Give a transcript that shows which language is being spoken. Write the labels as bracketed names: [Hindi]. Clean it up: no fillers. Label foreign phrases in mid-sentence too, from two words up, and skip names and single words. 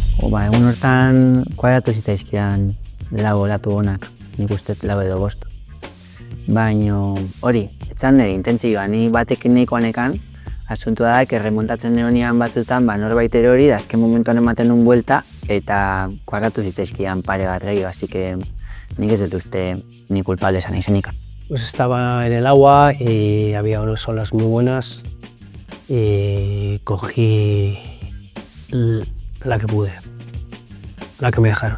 [Basque] Egun hortan kuadratu zitzaizkidan lau olatu onak, nik uste lau edo bost. Baina hori, etzan nire intentzioa, ni batekin nahikoa nekan, asuntua da, erremontatzen neonian batzutan, norbait erori, da azken momentuan ematen nun buelta, eta kuadratu zitzaizkidan pare bat gehiago, [Spanish] así que [Basque] nik ez dut uste ni culpable esan izenik. [Spanish] Pues estaba en el agua y había unas olas muy buenas y cogí la que pude, la que me dejaron.